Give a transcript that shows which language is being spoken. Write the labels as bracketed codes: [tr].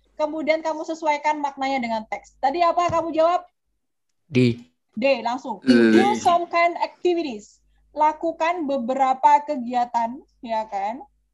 [id] Kemudian kamu sesuaikan maknanya dengan teks. Tadi apa kamu jawab? D, langsung. [en] Do some kind activities. [id] Lakukan beberapa kegiatan, ya kan?